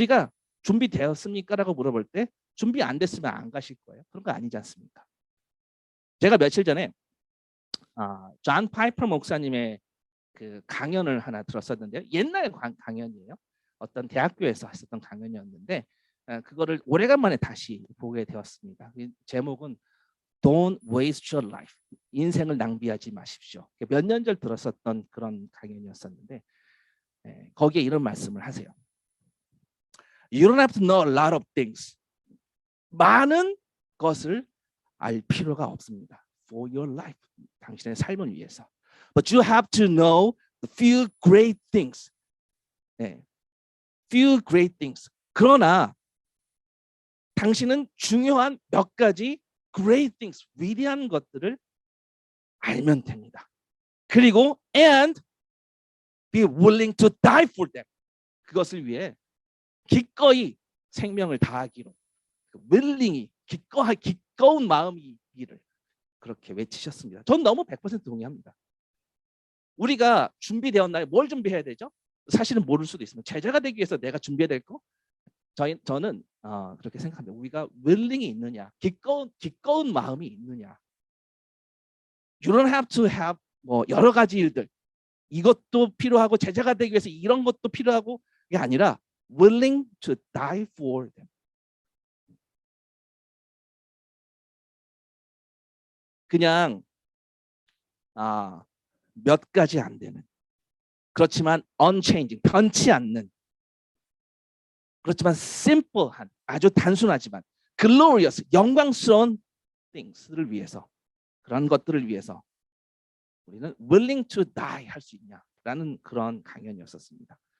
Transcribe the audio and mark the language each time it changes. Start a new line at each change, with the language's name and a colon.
Korean: 우리가 준비되었습니까? 라고 물어볼 때 준비 안 됐으면 안 가실 거예요. 그런 거 아니지 않습니까? 제가 며칠 전에 존 파이퍼 목사님의 그 강연을 하나 들었었는데요. 옛날 강연이에요. 어떤 대학교에서 했었던 강연이었는데 그거를 오래간만에 다시 보게 되었습니다. 제목은
English: Don't waste your life.
Korean: 인생을 낭비하지 마십시오. 몇 년 전 들었었던 그런 강연이었었는데 거기에 이런 말씀을 하세요.
English: You don't have to know a lot of things.
Korean: 많은 것을 알 필요가 없습니다.
English: For your life.
Korean: 당신의 삶을 위해서.
English: But you have to know the few great things. Few great things.
Korean: 그러나 당신은 중요한 몇 가지
English: great things,
Korean: 위대한 것들을 알면 됩니다. 그리고
English: and be willing to die for them.
Korean: 그것을 위해 기꺼이 생명을 다하기로 willing이 기꺼운 마음이기를 그렇게 외치셨습니다. 전 너무 100% 동의합니다. 우리가 준비되었나요? 뭘 준비해야 되죠? 사실은 모를 수도 있습니다. 제자가 되기 위해서 내가 준비해야 될 거? 저는 그렇게 생각합니다. 우리가 willing이 있느냐, 기꺼운 마음이 있느냐.
English: You don't have to have
Korean: 뭐 여러 가지 일들. 이것도 필요하고 제자가 되기 위해서 이런 것도 필요하고 이게 아니라
English: willing to die for them.
Korean: 그냥 몇 가지 안 되는, 그렇지만 unchanging, 변치 않는, 그렇지만 simple한, 아주 단순하지만 glorious, 영광스러운 things를 위해서, 그런 것들을 위해서 우리는
English: willing to die
Korean: 할 수 있냐라는 그런 강연이었었습니다.